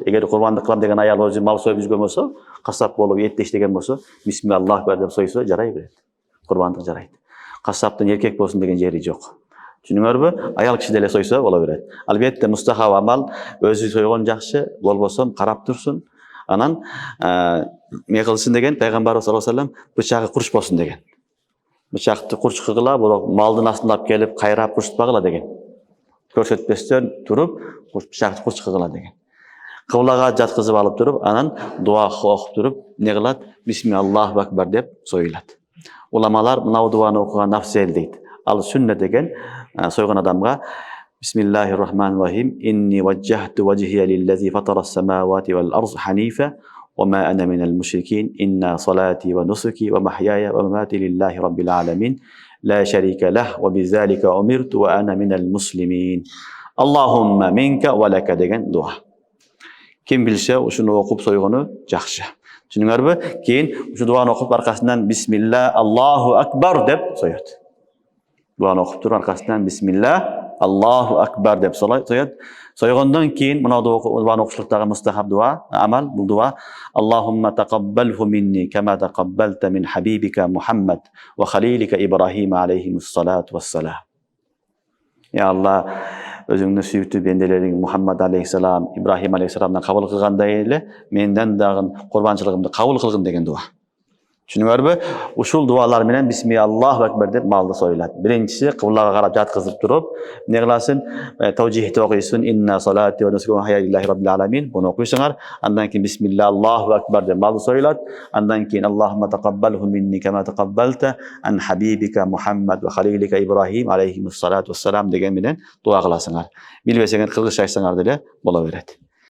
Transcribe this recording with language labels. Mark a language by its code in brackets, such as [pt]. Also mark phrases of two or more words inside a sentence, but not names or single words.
[ky] Эгер курбандык кылам деген аял өзү мал союп жүргөн болсо, кассап болуп этти иштеген болсо, бисмиллах деп сойсо жарай берет. Курбандык жарайт. Кассаптын эркек болсун деген жери жок. Түшүнүңөрбү? Аял киши деле сойсо боло берет. Албетте мустахаб амал, өзү сойгон жакшы, болбосо карап турсун. Анан эмне кылсын деген пайгамбарыбыз [ar] صلى الله عليه وسلم [ky] бычагы курч болсун деген. Бычакты курч кыгыла, бирок малдын астына алып келип кайрап курчтпагыла деген. Көрсөтпөстөн туруп, бычакты курч кыгыла деген. Кыблага жаткызып алып туруп, анан дуа окуп туруп, эмне кылат? [ar] بسم الله أكبر [ky] деп союлат. Уламалар мына дуаны окуган афзел дейт. Ал сүннө деген сойгон адамга [ar] بسم الله الرحمن الرحيم. إني وجهت وجهي للذي فطر السماوات والأرض حنيفا وما أنا من المشركين. إن صلاتي ونسكي ومحياي ومماتي لله رب العالمين. لا شريك له وبذلك أمرت وأنا من المسلمين. اللهم منك ولك [ky] деген дуа. Ким билсе, ушуну окуп сойгону жакшы. Түшүнүңөрбү? Кийин ушу дуаны окуп аркасынан [ar] بسم الله الله أكبر [ky] деп соёт. Дуаны окуп туруп аркасынан [ar] بسم الله الله أكبر [ky] деп соёт. Сойгондон кийин мына дуаны окушлуктагы мустахаб дуа, амал бул дуа [ar] اللهم تقبله مني كما تقبلت من حبيبك محمد وخليلك إبراهيم عليه الصلاة والسلام. [ky] Я Аллах, өзүңдүн сүйүктүү бенделериң Мухаммад алейхиссалам, Ибрахим алейхиссаламдан кабыл кылгандай эле менден дагы курбанчылыгымды кабыл кылгын деген дуа. Түшүнүңөрбү? Ушул дуалар менен [ar] بسم الله أكبر [ky] деп малды союлат. Биринчиси кыблага карап жаткызып туруп, эмне кыласың? Тавжихти окуйсуң, [ar] إن صلاتي ونسكي ومحياي لله رب العالمين. [ky] Буну окуйсуңар. Андан кийин [ar] بسم الله أكبر [ky] деп малды союлат. Андан кийин [ar] اللهم تقبله مني كما تقبلت عن حبيبك محمد وخليلك إبراهيم عليه الصلاة والسلام [ky] деген менен дуа кыласыңар. Билбесеңер кыргызча айтсаңар деле боло берет.